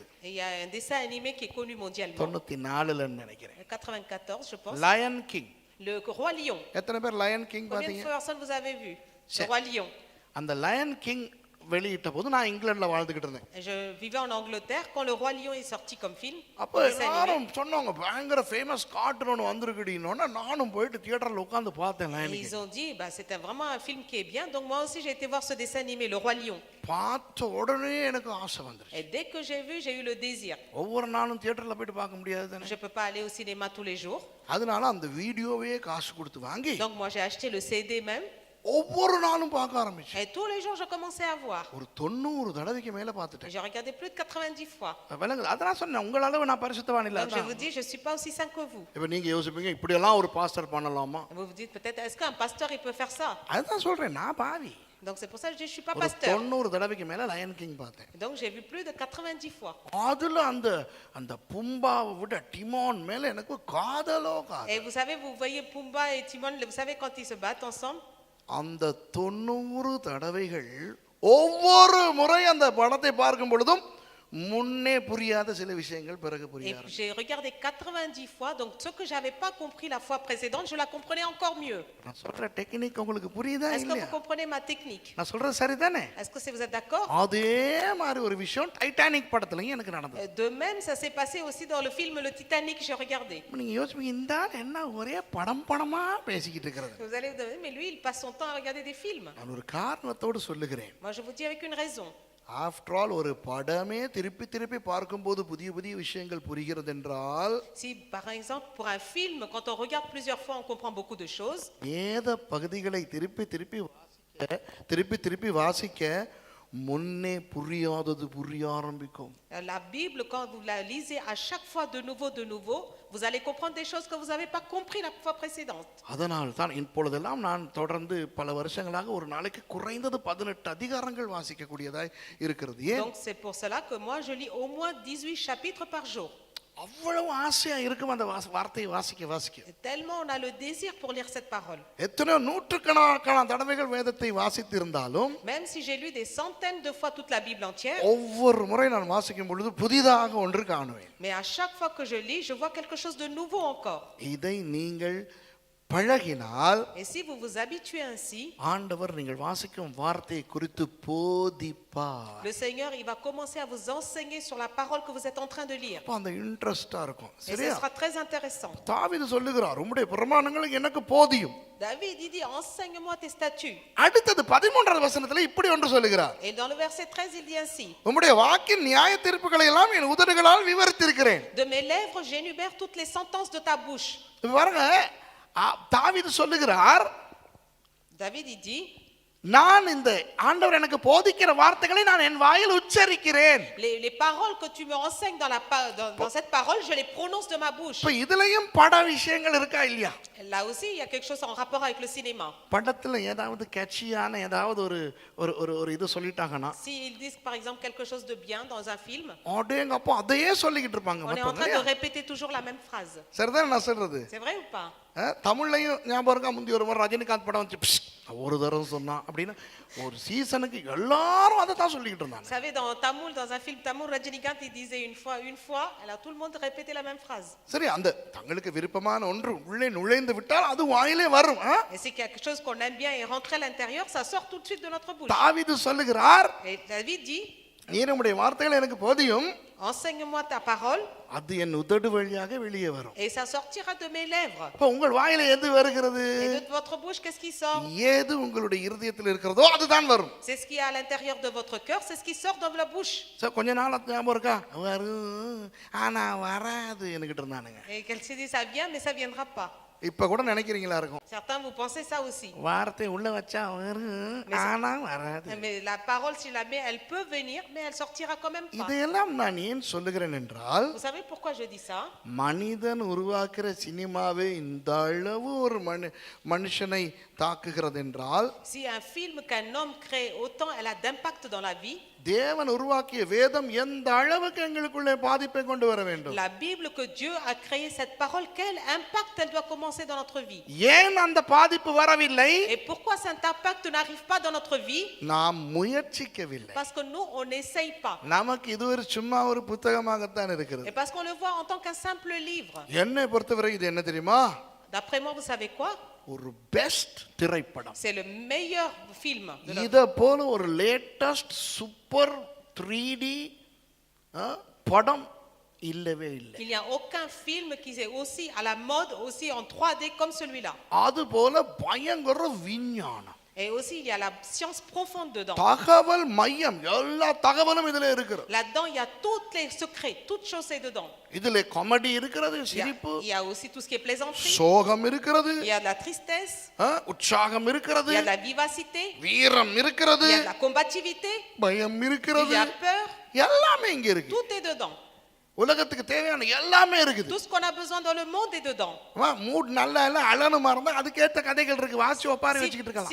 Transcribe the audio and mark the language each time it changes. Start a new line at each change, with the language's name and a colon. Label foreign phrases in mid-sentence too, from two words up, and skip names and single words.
French: et il y a un dessin animé qui est connu mondialement.
Tamil: 94ல நினைக்கிறேன்.
French: 94, je pense.
Tamil: லயன் கிங்.
French: Le Roi Lion.
Tamil: எத்தனை பேர் லயன் கிங்
French: Combien de
Tamil: பாத்தீங்க?
French: personnes vous avez vu? Le C'est- Roi Lion.
Tamil: அந்த லயன் கிங் வெளியிட்ட போது நான் இங்கிலாந்துல வாழ்ந்துகிட்டு இருந்தேன்.
French: Et je vivais en Angleterre quand le Roi Lion est sorti comme film.
Tamil: அப்ப
French: dessin animé.
Tamil: எல்லாரும் சொன்னாங்க பயங்கர
English: famous cartoon
Tamil: ஒன்று வந்திருக்குடினோன்னா நானும் போயிட்டு தியேட்டர்ல உட்கார்ந்து பார்த்தேன்
French: Et
Tamil: லயன்
French: ils
Tamil: கிங்.
French: ont dit, bah, c'était vraiment un film qui est bien. Donc moi aussi, j'ai été voir ce dessin animé, Le Roi Lion.
Tamil: பார்த்த உடனே எனக்கு ஆசை வந்துருச்சு.
French: Et dès que j'ai vu, j'ai eu le désir.
Tamil: ஒவ்வொரு நாளும் தியேட்டர்ல போயிட்டு பார்க்க முடியாது தானே.
French: Je ne peux pas aller au cinéma tous les jours.
Tamil: அதனால அந்த வீடியோவே காசு கொடுத்து வாங்கி
French: Donc moi, j'ai acheté le CD même.
Tamil: ஒவ்வொரு நாளும் பார்க்க ஆரம்பிச்சேன்.
French: Et tous les jours, je commençais à voir.
Tamil: ஒரு 90 தடவைக்கு மேல
French: Et
Tamil: பார்த்துட்டேன்.
French: j'ai regardé plus de 90 fois.
Tamil: விளங்குது? அதான் சொன்னேன் உங்கள அளவு நான் பரிசுத்தவான் இல்ல.
French: Donc je vous dis, je ne suis pas aussi saint que vous.
Tamil: இப்ப நீங்க யோசிப்பீங்க இப்படி எல்லாம் ஒரு பாஸ்டர் பண்ணலாமா?
French: Vous vous dites peut-être, est-ce qu'un pasteur, il peut faire ça?
Tamil: அதுதான் சொல்றேன் நான் பாவி.
French: Donc c'est pour ça que je dis, je ne suis pas
Tamil: ஒரு
French: pasteur.
Tamil: 90 தடவைக்கு மேல லயன் கிங் பார்த்தேன்.
French: Donc j'ai vu plus de 90 fois.
Tamil: அதுல அந்த அந்த பும்பாவை விட டிமோன் மேல எனக்கு காதலோ காதல்.
French: Et vous savez, vous voyez Pumba et Timon, vous savez quand ils se battent ensemble?
Tamil: அந்த 90 தடவைகள் ஒவ்வொரு முறை அந்த படத்தை பார்க்கும் பொழுதும் முன்னே புரியாத சில விஷயங்கள் பிறகு புரிய
French: Et
Tamil: ஆரம்பிக்கும்.
French: j'ai regardé 90 fois, donc ce que je n'avais pas compris la fois précédente, je la comprenais encore mieux.
Tamil: நான் சொல்ற டெக்னிக் உங்களுக்கு புரியுதா
French: Est-ce que
Tamil: இல்லையா?
French: vous comprenez ma technique?
Tamil: நான் சொல்றது சரிதானே?
French: Est-ce que vous êtes d'accord?
Tamil: அதே மாதிரி ஒரு விஷயம் டைட்டானிக் படத்துலயும் எனக்கு நடந்தது.
French: De même, ça s'est passé aussi dans le film Le Titanic, j'ai regardé.
Tamil: நீங்க யோசிப்பீங்க இந்த ஆள் என்ன ஒரே படமா பேசிக்கிட்டு இருக்கிறது.
French: Vous allez vous demander, mais lui, il passe son temps à regarder des films.
Tamil: நான் ஒரு காரணத்தோடு சொல்லுகிறேன்.
French: Moi, je vous dis avec une raison.
English: after all
Tamil: ஒரு படமே திருப்பி திருப்பி பார்க்கும்போது புதிய புதிய விஷயங்கள் புரிகிறது என்றால்
French: Si, par exemple, pour un film, quand on regarde plusieurs fois, on comprend beaucoup de choses.
Tamil: வேத பகுதிகளை திருப்பி திருப்பி வாசிக்க முன்னே புரியாதது புரிய ஆரம்பிக்கும்.
French: La Bible, quand vous la lisez à chaque fois de nouveau, vous allez comprendre des choses que vous n'avez pas compris la fois précédente.
Tamil: அதனால் தான் இப்பொழுதெல்லாம் நான் தொடர்ந்து பல வருஷங்களாக ஒரு நாளைக்கு குறைந்தது 18 அதிகாரங்கள் வாசிக்கக்கூடியதாய் இருக்கிறது. ஏன்?
French: Donc c'est pour cela que moi je lis au moins 18 chapitres par jour.
Tamil: அவ்வளவு ஆசையா இருக்கும் அந்த வார்த்தையை வாசிக்க.
French: Tellement on a le désir pour lire cette parole.
Tamil: எத்தனையோ நூற்றுக்கணக்கான தடவைகள் வேதத்தை வாசித்து இருந்தாலும்
French: Même si j'ai lu des centaines de fois toute la Bible entière,
Tamil: ஒவ்வொரு முறை நான் வாசிக்கும் பொழுது புதிதாக ஒன்று காணுவேன்.
French: mais à chaque fois que je lis, je vois quelque chose de nouveau encore.
Tamil: இதை நீங்கள் பழகினால்
French: Et si vous vous habituez ainsi,
Tamil: ஆண்டவர் நீங்கள் வாசிக்கும் வார்த்தையை குறித்து போதிப்பார்.
French: le Seigneur, il va commencer à vous enseigner sur la parole que vous êtes en train de lire.
Tamil: அப்ப அந்த இன்ட்ரெஸ்டா இருக்கும்.
French: Et ce
Tamil: சரியா?
French: sera très intéressant.
Tamil: தாவீது சொல்லுகிறார் உம்முடைய பிரமாணங்கள் எனக்கு போதியும்.
French: David, il dit, enseigne-moi tes statuts.
Tamil: அடுத்தது 13வது வசனத்துல இப்படி ஒன்று சொல்லுகிறார்.
French: Et dans le verset 13, il dit ainsi,
Tamil: உம்முடைய வாக்கின் நியாய தீர்ப்புகளை எல்லாம் என் உதடுகளால் விவரித்திருக்கிறேன்.
French: de mes lèvres, j'énumère toutes les sentences de ta bouche.
Tamil: இப்ப பாருங்க தாவீது சொல்லுகிறார்,
French: David, il dit,
Tamil: நான் இந்த ஆண்டவர் எனக்கு போதிக்கிற வார்த்தைகளை நான் என் வாயில் உச்சரிக்கிறேன்.
French: les paroles que tu me enseignes dans cette parole, je les prononce de ma bouche.
Tamil: இப்ப இதுலயும் பட விஷயங்கள் இருக்கா இல்லையா?
French: Là aussi, il y a quelque chose en rapport avec le cinéma.
Tamil: படத்துல ஏதாவது கேட்சியான ஏதாவது ஒரு இது சொல்லிட்டாங்கன்னா
French: S'ils disent par exemple quelque chose de bien dans un film,
Tamil: அடேங்கப்பா அதையே சொல்லிக்கிட்டு இருப்பாங்க
French: on est en train
Tamil: மத்தவங்க.
French: de répéter toujours la même phrase.
Tamil: சரிதான் நான் சொல்றது?
French: C'est vrai ou pas?
Tamil: தமிழ்லையும் ஞாபகம் இருக்கா, முந்தி ஒரு முறை ரஜினிகாந்த் படம் வந்து ஒரு தடவை சொன்னான் அப்படின்னா ஒரு சீசனுக்கு எல்லாரும் அதை தான் சொல்லிக்கிட்டு
French: Vous
Tamil: இருந்தாங்க.
French: savez, dans un film Tamoul, Rajinikanth, il disait une fois, alors tout le monde répétait la même phrase.
Tamil: சரி, அந்த தங்களுக்கு விருப்பமான ஒன்று உள்ளே நுழைந்து விட்டால் அது வாயிலே வரும்.
French: Et c'est quelque chose qu'on aime bien et rentrer à l'intérieur, ça sort tout de suite de notre bouche.
Tamil: தாவீது சொல்லுகிறார்,
French: Et David dit,
Tamil: நீ நம்முடைய வார்த்தைகள் எனக்கு போதியும்,
French: enseigne-moi ta parole
Tamil: அது என் உதடு வழியாக வெளியே வரும்.
French: et ça sortira de mes lèvres.
Tamil: இப்ப உங்கள் வாயில எது வருகிறது?
French: Et de votre bouche, qu'est-ce qui sort?
Tamil: ஏது உங்களுடைய இருதயத்தில் இருக்கிறதோ அதுதான் வரும்.
French: C'est ce qui est à l'intérieur de votre cœur, c'est ce qui sort de la bouche.
Tamil: சரி, கொஞ்ச நாள் ஞாபகம் இருக்கா? வரும் ஆனா வராது என்கிட்ட இருந்தானுங்க.
French: Et qu'elle s'est dit, ça vient, mais ça viendra pas.
Tamil: இப்ப கூட நினைக்கிறீங்களா இருக்கும்,
French: Certains, vous pensez ça aussi.
Tamil: வார்த்தை உள்ள வச்சா வரும் ஆனா வராது.
French: Mais la parole, si la mets, elle peut venir, mais elle sortira quand même pas.
Tamil: இதையெல்லாம் நான் ஏன் சொல்லுகிறேன் என்றால்,
French: Vous savez pourquoi je dis ça?
Tamil: மனிதன் உருவாக்குற சினிமாவே இந்த அளவு ஒரு மனுஷனை தாக்குகிறது என்றால்,
French: Si un film qu'un homme crée, autant elle a d'impact dans la vie.
Tamil: தேவன் உருவாக்கிய வேதம் எந்த அளவுக்கு எங்களுக்குள்ளே பாதிப்பை கொண்டு வர வேண்டும்.
French: La Bible que Dieu a créé cette parole, quel impact elle doit commencer dans notre vie?
Tamil: ஏன் அந்த பாதிப்பு வரவில்லை?
French: Et pourquoi cet impact n'arrive pas dans notre vie?
Tamil: நாம் முயற்சிக்கவில்லை.
French: Parce que nous, on n'essaye pas.
Tamil: நமக்கு இது ஒரு சும்மா ஒரு புத்தகமாகத்தான்
French: Et
Tamil: இருக்கிறது.
French: parce qu'on le voit en tant qu'un simple livre.
Tamil: என்னை பொறுத்தவரை இது என்ன தெரியுமா?
French: D'après moi, vous savez quoi?
Tamil: ஒரு பெஸ்ட் திரைப்படம்.
French: C'est le meilleur film de la
Tamil: இத போல ஒரு
English: latest super
Tamil: 3D படம் இல்லவே இல்லை.
French: Il n'y a aucun film qui est aussi à la mode, aussi en 3D comme celui-là.
Tamil: அது போல பயங்கர விஞ்ஞானம்,
French: Et aussi, il y a la science profonde dedans.
Tamil: தகவல் மையம், எல்லா தகவலும் இதுல இருக்கிறது.
French: Là-dedans, il y a tous les secrets, toutes choses est dedans.
Tamil: இதுல காமெடி இருக்கிறது,
French: Il y a-
Tamil: சிரிப்பு,
French: il y a aussi tout ce qui est plaisanterie.
Tamil: சோகம் இருக்கிறது,
French: Il y a de la tristesse.
Tamil: உற்சாகம் இருக்கிறது,
French: Il y a de la vivacité.
Tamil: வீரம் இருக்கிறது,
French: Il y a de la combativité.
Tamil: பயம்
French: Il
Tamil: இருக்கிறது,
French: y a peur.
Tamil: எல்லாமே இங்க இருக்கு.
French: Tout est dedans.
Tamil: உலகத்துக்கு தேவையான எல்லாமே இருக்குது.
French: Tout ce qu'on a besoin dans le monde est dedans.
Tamil: மூட் நல்லா இல்ல அழனுமா இருந்தா அதுக்கேற்ற கதைகள் இருக்கு, வாசி ஒப்பாரி வச்சுக்கிட்டு இருக்கலாம்.